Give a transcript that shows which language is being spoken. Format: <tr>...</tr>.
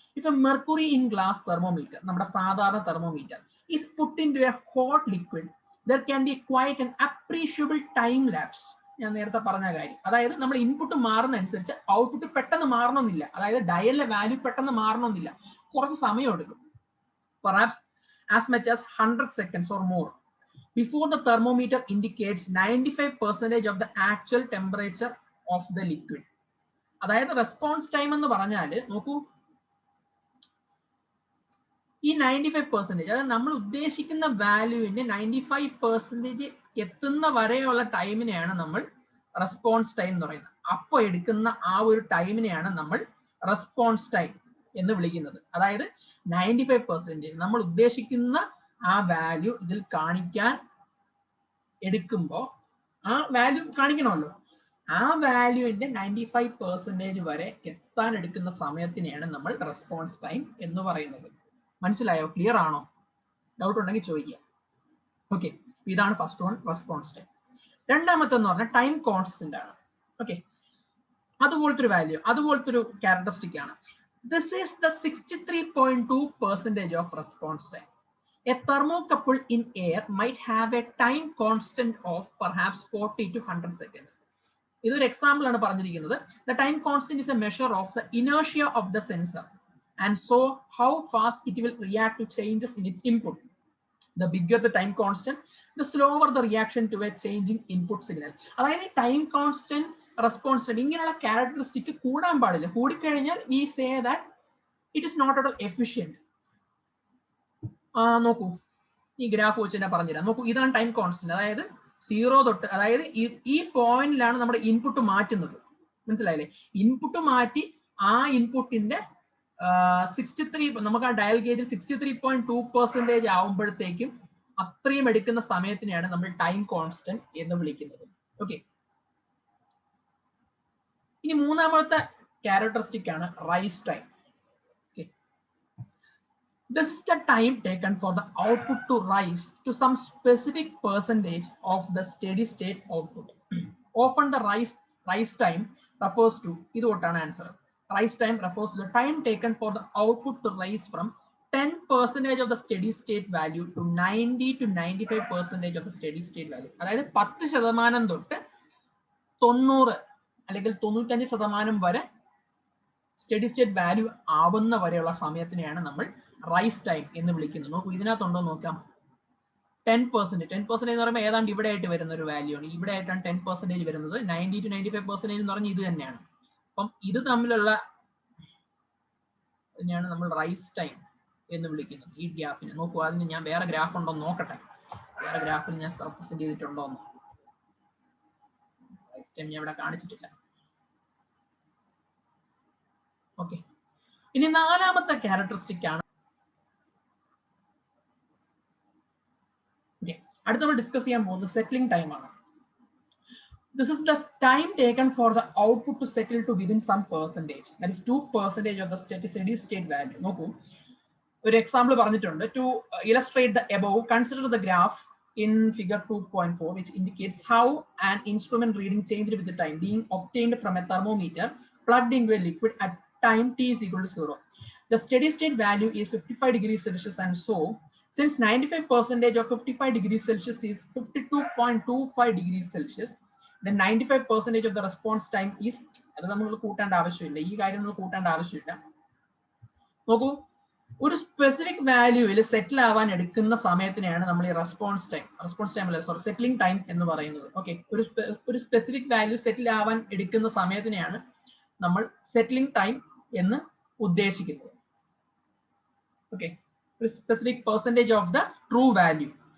<en>If a mercury in glass thermometer,</en> <ml>നമ്മുടെ സാധാരണ</ml> <en>thermometer, is put into a hot liquid, there can be quite an appreciable time lapse.</en> <ml>ഞാൻ നേരത്തെ പറഞ്ഞ കാര്യം, അതായത് നമ്മൾ ഇൻപുട്ട് മാറുന്ന അനുസരിച്ച് ഔട്ട്പുട്ട് പെട്ടെന്ന് മാറണമെന്നില്ല. അതായത് ഡയലിലെ വാല്യൂ പെട്ടെന്ന് മാറണമെന്നില്ല, കുറച്ച് സമയം എടുക്കും.</ml> <en>Perhaps as much as 100 seconds or more before the thermometer indicates 95% of the actual temperature of the liquid.</en> <ml>അതായത് റെസ്പോൺസ് ടൈം എന്ന് പറഞ്ഞാൽ നോക്കൂ, ഈ 95%, അതായത് നമ്മൾ ഉദ്ദേശിക്കുന്ന വാല്യൂവിന്റെ 95% എത്തുന്ന വരെയുള്ള ടൈമിനെയാണ് നമ്മൾ റെസ്പോൺസ് ടൈം എന്ന് പറയുന്നത്. അപ്പോൾ എടുക്കുന്ന ആ ഒരു ടൈമിനെയാണ് നമ്മൾ റെസ്പോൺസ് ടൈം എന്ന് വിളിക്കുന്നത്. അതായത് 95% നമ്മൾ ഉദ്ദേശിക്കുന്ന ആ വാല്യൂ ഇതിൽ കാണിക്കാൻ എടുക്കുമ്പോൾ ആ വാല്യൂ കാണിക്കണമല്ലോ, ആ വാല്യൂവിന്റെ 95% വരെ എത്താൻ എടുക്കുന്ന സമയത്തിനെയാണ് നമ്മൾ റെസ്പോൺസ് ടൈം എന്ന് പറയുന്നത്. മനസ്സിലായോ? ക്ലിയർ ആണോ? ഡൗട്ട് ഉണ്ടെങ്കിൽ ചോദിക്കുക. ഓക്കെ, ഇതാണ് ഫസ്റ്റ് വൺ, റെസ്പോൺസ് ടൈം. രണ്ടാമത്തെ എന്ന് പറഞ്ഞാൽ ടൈം കോൺസ്റ്റന്റ് ആണ്. ഓക്കെ, അതുപോലത്തെ ഒരു വാല്യൂ, അതുപോലത്തെ ഒരു ക്യാരക്ടറിസ്റ്റിക് ആണ്.</ml> <en>This is the 63.2% of response time. A thermocouple in air might have a time constant of perhaps 40 to 100 seconds.</en> <ml>ഇതൊരു എക്സാമ്പിൾ ആണ് പറഞ്ഞിരിക്കുന്നത്.</ml> <en>The time constant is a measure of the inertia of the sensor and so how fast it will react to changes in its input. The bigger the time constant, the slower the reaction to a changing input signal.</en> <ml>അതായത് time constant, response time, ഇങ്ങനെയുള്ള characteristic കൂടാൻ പാടില്ല. കൂടിക്കഴിഞ്ഞാൽ</ml> <en>we say that it is not at all efficient.</en> <ml>നോക്കൂ, ഈ graph വെച്ച് തന്നെ പറഞ്ഞുതരാം. നോക്കൂ, ഇതാണ് ടൈം കോൺസ്റ്റന്റ്. അതായത് 0 തൊട്ട്, അതായത് ഈ പോയിന്റിലാണ് നമ്മുടെ ഇൻപുട്ട് മാറ്റുന്നത്. മനസ്സിലായില്ലേ? ഇൻപുട്ട് മാറ്റി ആ ഇൻപുട്ടിന്റെ 63, നമുക്ക് ആ ഡയൽ ഗേജിൽ 63.2% ആവുമ്പോഴത്തേക്കും അത്രയും എടുക്കുന്ന സമയത്തിനെയാണ് നമ്മൾ ടൈം കോൺസ്റ്റന്റ് എന്ന് വിളിക്കുന്നത്. ഓക്കെ, ഇനി മൂന്നാമത്തെ ക്യാരക്ടറിസ്റ്റിക് ആണ് rice time.</ml> <en>This is the time taken for the output to rise to some specific percentage of the steady state output. Often the rise time refers to,</en> <ml>ഇത് തൊട്ടാണ് answer.</ml> <en>Rise time refers to the time taken for the output to rise from 10% of the steady state value to 90 to 95% of the steady state value.</en> <ml>അതായത് 10% തൊട്ട് 90 അല്ലെങ്കിൽ 95% വരെ steady state value ആവുന്ന വരെയുള്ള സമയത്തിനെയാണ് നമ്മൾ rice time എന്ന് വിളിക്കുന്നത്. നോക്കൂ, ഇതിനകത്തുണ്ടോ നോക്കാം. 10% എന്ന് പറയുമ്പോൾ ഏതാണ്ട് ഇവിടെ ആയിട്ട് വരുന്ന ഒരു വാല്യൂ ആണ്. ഇവിടെ ആയിട്ടാണ് 10% വരുന്നത്. 90 to 95% എന്ന് പറഞ്ഞാൽ ഇത് തന്നെയാണ്. അപ്പം ഇത് തമ്മിലുള്ള ഇതിനെയാണ് നമ്മൾ റൈസ് ടൈം എന്ന് വിളിക്കുന്നത്. ഈ ഗ്യാപ്പിന് നോക്കൂ, അതിന് ഞാൻ വേറെ ഗ്രാഫ് ഉണ്ടോ നോക്കട്ടെ. വേറെ ഗ്രാഫിൽ ഞാൻ റെപ്രസെന്റ് ചെയ്തിട്ടുണ്ടോ എന്ന്. റൈസ് ടൈം ഞാൻ ഇവിടെ കാണിച്ചിട്ടില്ല. ഓക്കെ, ഇനി നാലാമത്തെ ക്യാരക്ടറിസ്റ്റിക് ആണ്. അടുത്ത നമ്മൾ ഡിസ്കസ് ചെയ്യാൻ പോകുന്നത് സെറ്റിലിംഗ് ടൈം ആണ്.</ml> <en>This is the time taken for the output to settle to within some percentage, that is 2% of the steady state value.</en> <ml>നോക്കൂ, ഒരു എക്സാമ്പിൾ പറഞ്ഞിട്ടുണ്ട്.</ml> <en>To illustrate the above, consider the graph in figure 2.4 which indicates how an instrument reading changed with the time being obtained from a thermometer plugged into a liquid at time t is equal to 0. The steady state value is 55 degrees Celsius, and so since 95% of 55 degrees Celsius is 52.25 degrees Celsius, then 95% of the response time is,</en> <ml>അത് നമ്മൾ കൂട്ടേണ്ട ആവശ്യമില്ല,</ml> <en>ഈ കാര്യം നമ്മൾ കൂട്ടേണ്ട ആവശ്യമില്ല.</en> <ml>നോക്കൂ, ഒരു specific വാല്യൂവിൽ സെറ്റിൽ ആവാൻ എടുക്കുന്ന സമയത്തിനെയാണ് നമ്മൾ ഈ റെസ്പോൺസ് ടൈം അല്ല, സോറി, സെറ്റിലിംഗ് ടൈം എന്ന് പറയുന്നത്. ഓക്കെ, ഒരു സ്പെസിഫിക് വാല്യൂ സെറ്റിൽ ആവാൻ എടുക്കുന്ന സമയത്തിനെയാണ് നമ്മൾ സെറ്റിലിംഗ് ടൈം എന്ന് ഉദ്ദേശിക്കുന്നത്. ഓക്കെ, ഒരു specific percentage of the true value.</ml>